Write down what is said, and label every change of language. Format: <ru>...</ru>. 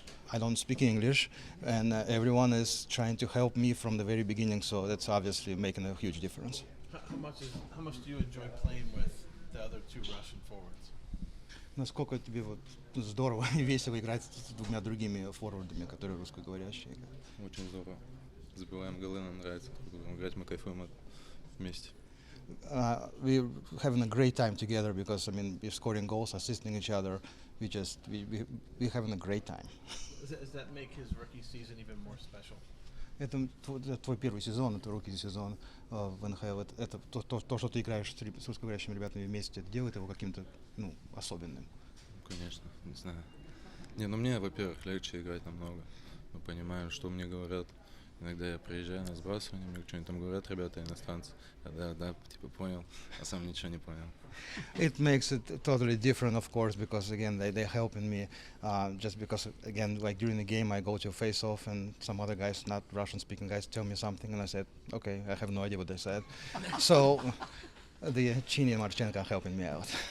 <en>I don't speak English, and everyone is trying to help me from the very beginning, so that's obviously making a huge difference. How much do you enjoy playing with the other 2 Russian forwards?</en> <ru>Насколько тебе вот здорово и весело играть с 2 другими форвардами, которые русскоговорящие? Очень здорово. Забиваем голы, нам нравится играть, мы кайфуем вместе.</ru> <en>We're having a great time together because we're scoring goals, assisting each other. We're having a great time. Does that make his rookie season even more special?</en> <ru>Это твой первый сезон, это рукий-сезон в НХЛ. Это то, что ты играешь с русскоговорящими ребятами вместе, это делает его каким-то особенным. Конечно, не знаю. Не, ну мне, во-первых, легче играть намного. Мы понимаем, что мне говорят. Иногда я приезжаю на сбрасывание, мне что-нибудь там говорят ребята иностранцы. Да, типа понял, а сам ничего не понял.</ru> <en>It makes it totally different, of course, because again they're helping me. Just because again, like during the game, I go to a face-off, and some other guys, not Russian-speaking guys, tell me something, and I said, okay, I have no idea what they said. So the Chini and Marchenko are helping me out.</en>